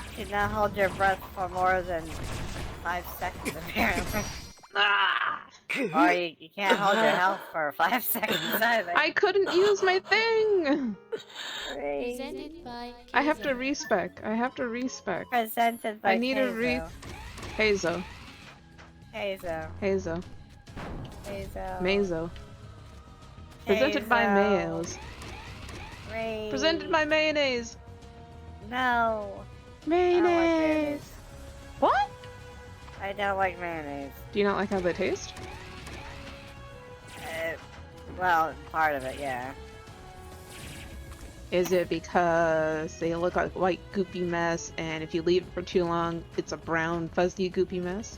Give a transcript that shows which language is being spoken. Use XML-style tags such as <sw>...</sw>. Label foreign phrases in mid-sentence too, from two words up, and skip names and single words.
<en>Do not hold your breath for more than 5 seconds, apparently. Ah. Or you can't hold your health for 5 seconds either. I couldn't use my thing. Presented by Keizo. I have to respec. I have to respec. Presented by I need a Hazo. Hazo. Hazo. Hazo. Mazo. Presented by Hazo. Mayos. Ray. Presented by mayonnaise. No. Mayonnaise. mayonnaise. What? I don't like mayonnaise. Do you not like how they taste? Well, part of it, yeah. Is it because they look like white goopy mess, and if you leave it for too long, it's a brown fuzzy goopy mess?</en>